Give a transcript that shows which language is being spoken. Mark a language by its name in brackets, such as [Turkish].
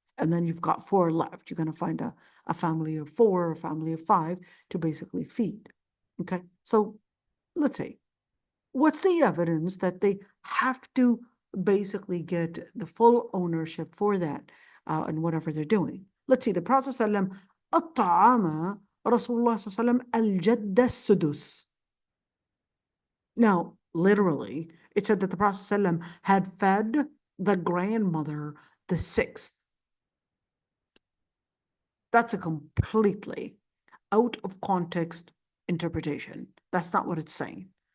[English] And then you've got 4 left. You're going to find a family of 4 or a family of 5 to basically feed. Okay, so let's say, what's the evidence that they have to basically get the full ownership for that and whatever they're doing? Let's see, the Prophet ﷺ, [Arabic] الطعام رسول الله صلى الله عليه وسلم الجد السدس. [English] Now, literally, it said that the Prophet ﷺ had fed the grandmother the 6th. That's a completely out of context interpretation. That's not what it's saying.